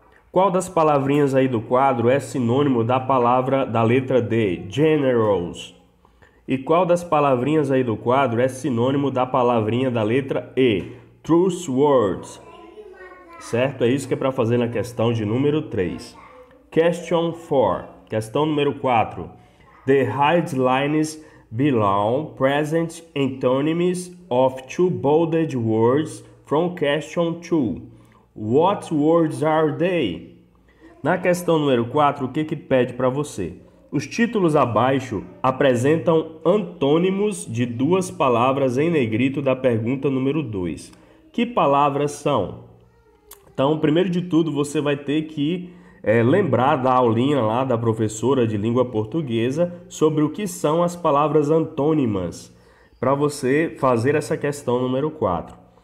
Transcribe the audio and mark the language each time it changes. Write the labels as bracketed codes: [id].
[pt] Qual das palavrinhas aí do quadro é sinônimo da palavra da letra D, generous? E qual das palavrinhas aí do quadro é sinônimo da palavrinha da letra E, trustworthy? Certo? É isso que é para fazer na questão de número 3. [en] Question 4. [pt] Questão número 4. [en] The headlines below present antonyms of 2 bolded words from question 2. What words are they? [pt] Na questão número 4, o que pede para você? Os títulos abaixo apresentam antônimos de 2 palavras em negrito da pergunta número 2. Que palavras são? Então, primeiro de tudo, você vai ter que lembrar da aulinha lá da professora de língua portuguesa sobre o que são as palavras antônimas, para você fazer essa questão número 4.